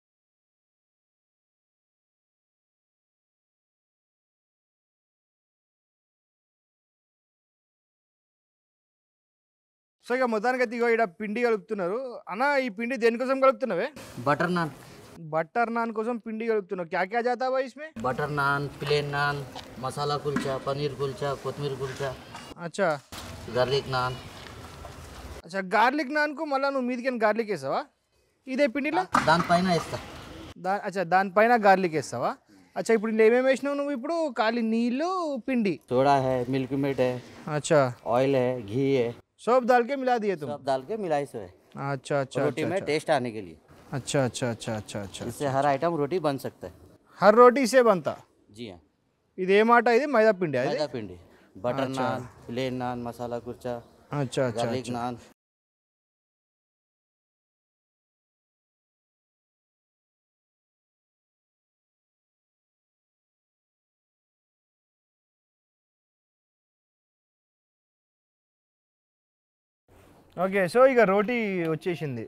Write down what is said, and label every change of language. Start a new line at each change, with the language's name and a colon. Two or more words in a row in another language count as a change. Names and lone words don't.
Telugu: సో ఇక మొత్తానికి అయితే ఇగో ఇక్కడ పిండి కలుపుతున్నారు అన్న. ఈ పిండి దేనికోసం కలుపుతున్నావే? बटर नान బటర్ నాన్ కోసం పిండి కలుపుతున్నావు.
Hindi: क्या क्या जाता बा इसमें? बटर नान प्लेन नान मसाला कुलचा पनीर कुलचा कोतमीर कुलचा అచ్చా गार्लिक नान అచ్చా,
Telugu: గార్లిక్ నాన్కు మళ్ళీ నువ్వు మీదికి గార్లిక్ వేసావా ఇదే పిండిలో? దాని పైన వేస్తా అచ్చా, దానిపైన గార్లిక్ వేస్తావా? అచ్చా, ఇప్పుడు ఇందులో ఏమేమి వేసినావు నువ్వు? ఇప్పుడు ఖాళీ నీళ్ళు, పిండి.
Hindi: सोडा है मिल्क मेट है अच्छा, ऑयल है घी है सब डाल के मिला दिए तुम? सब डाल के मिलाई से है अच्छा अच्छा रोटी में टेस्ट आने के लिए। अच्छा अच्छा अच्छा अच्छा अच्छा इससे हर आइटम रोटी बन सकता है। हर रोटी से बनता? जी हाँ
Telugu: ఇది ఏ మాట? ఇది మైదా పిండి అది?
Hindi: मैदा पिंडी बटर नान प्लेन नान मसाला कुलचा अच्छा अच्छा गार्लिक अच्छा। नान
Telugu: ఓకే, సో ఇక రోటీ వచ్చేసింది.